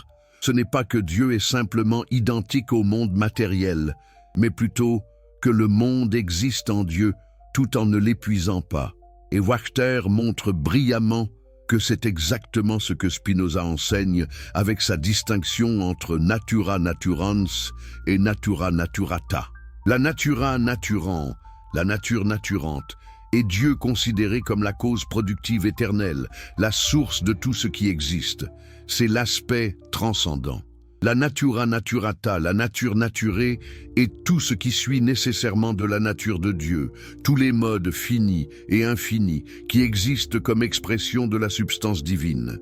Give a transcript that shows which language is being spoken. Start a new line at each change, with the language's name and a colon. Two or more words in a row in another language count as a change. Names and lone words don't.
French: Ce n'est pas que Dieu est simplement identique au monde matériel, mais plutôt que le monde existe en Dieu tout en ne l'épuisant pas. Et Wachter montre brillamment que c'est exactement ce que Spinoza enseigne avec sa distinction entre
Latin: natura naturans
French: et
Latin: natura naturata. La natura naturans,
French: la nature naturante, est Dieu considéré comme la cause productive éternelle, la source de tout ce qui existe. C'est l'aspect transcendant. La
Latin: natura naturata,
French: la nature naturée, est tout ce qui suit nécessairement de la nature de Dieu, tous les modes finis et infinis qui existent comme expression de la substance divine.